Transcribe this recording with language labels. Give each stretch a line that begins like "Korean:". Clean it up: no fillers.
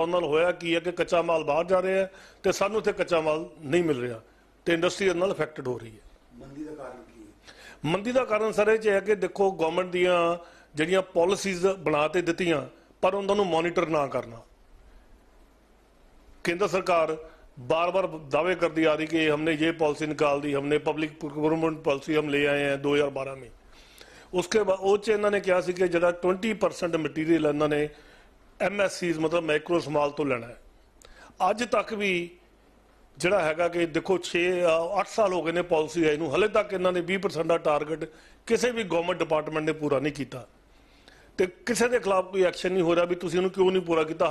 Punjabi: ਉਹਨਾਂ ਨਾਲ ਹੋਇਆ ਕੀ ਹੈ ਕਿ ਕੱਚਾ ਮਾਲ ਬਾਹਰ ਜਾ ਰਿਹਾ ਹੈ ਤੇ ਸਾਨੂੰ ਇੱਥੇ ਕੱਚਾ ਮਾਲ ਨਹੀਂ ਮਿਲ ਰਿਹਾ ਤੇ ਇੰਡਸਟਰੀ ਇਹਦੇ ਨਾਲ ਅਫੈਕਟਡ ਹੋ ਰਹੀ ਹੈ। ਮੰਦੀ ਦਾ ਕਾਰਨ ਕੀ ਹੈ? ਮੰਦੀ ਦਾ ਕਾਰਨ ਸਰ ਇਹ 'ਚ ਹੈ ਕਿ ਦੇਖੋ ਗਵਰਨਮੈਂਟ ਦੀਆਂ ਜਿਹੜੀਆਂ ਪਾਲਿਸੀਜ਼ ਬਣਾ ਤੇ ਦਿੱਤੀਆਂ ਪਰ ਉਹਨਾਂ ਨੂੰ ਮੋਨੀਟਰ ਨਾ ਕਰਨਾ।
Hindi: केंद्र सरकार बार बार दावे करती आ रही कि हमने ये पॉलिसी निकाल दी, हमने पब्लिक प्रोक्योरमेंट पॉलिसी हम ले आए हैं 2012 में। उसके बाद
Punjabi: ਉਹ 'ਚ ਇਹਨਾਂ ਨੇ ਕਿਹਾ ਸੀ ਕਿ ਜਿਹੜਾ 20% ਮਟੀਰੀਅਲ ਇਹਨਾਂ ਨੇ MSCs मतलब ਮਾਈਕਰੋ ਸਮਾਲ ਤੋਂ ਲੈਣਾ ਹੈ। ਅੱਜ ਤੱਕ ਵੀ ਜਿਹੜਾ ਹੈਗਾ ਕਿ ਦੇਖੋ 6-8 ਸਾਲ ਹੋ ਗਏ ਨੇ ਪਾਲਿਸੀ ਆਈ ਨੂੰ, ਹਲੇ ਤੱਕ ਇਹਨਾਂ ਨੇ 20% ਦਾ ਟਾਰਗੇਟ ਕਿਸੇ ਵੀ ਗਵਰਨਮੈਂਟ ਡਿਪਾਰਟਮੈਂਟ ਨੇ ਪੂਰਾ ਨਹੀਂ ਕੀਤਾ ਤੇ ਕਿਸੇ ਦੇ ਖਿਲਾਫ ਕੋਈ ਐਕਸ਼ਨ ਨਹੀਂ ਹੋ ਰਿਹਾ ਵੀ ਤੁਸੀਂ ਇਹਨੂੰ ਕਿਉਂ ਨਹੀਂ ਪੂਰਾ ਕੀਤਾ।